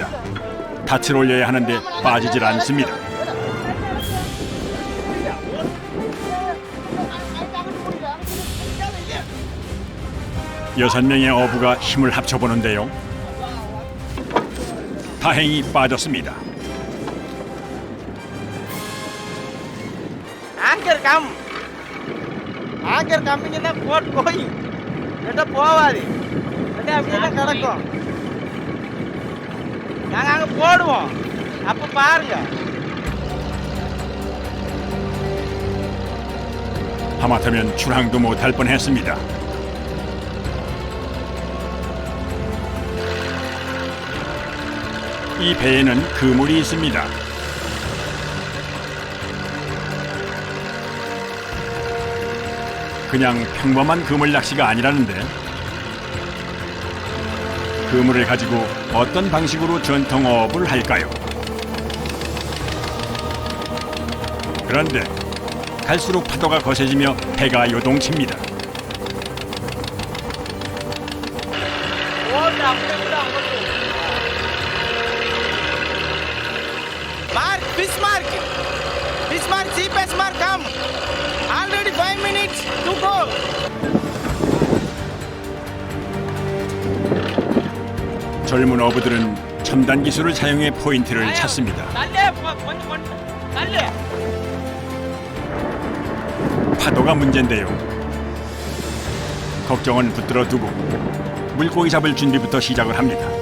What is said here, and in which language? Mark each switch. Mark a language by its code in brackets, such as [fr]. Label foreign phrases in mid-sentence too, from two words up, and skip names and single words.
[ko] 닻을 올려야 하는데 빠지질 않습니다. 6명의 어부가 힘을 합쳐보는데요. 다행히 빠졌습니다. [ta] ஆங்கர் கம்மிங்கன்னா போட் போய் எட்ட போவாது எட்ட அப்படியே தான் கிடக்கும். நாங்கள் அங்கே போடுவோம். அப்போ பாருங்க. [ko] 하마터면 출항도 못할 뻔했습니다. 이 배에는 그물이 있습니다. 그냥 평범한 그물 낚시가 아니라는데 그물을 가지고 어떤 방식으로 전통 어업을 할까요? 그런데 갈수록 파도가 거세지며 배가 요동칩니다. [en] Mark, fish mark. Fish mark, GPS mark, come. Already 5 minutes to go. [ko] 젊은 어부들은 첨단 기술을 사용해 포인트를 찾습니다. 파도가 문제인데요. 걱정은 붙들어 두고 물고기 잡을 준비부터 시작을 합니다.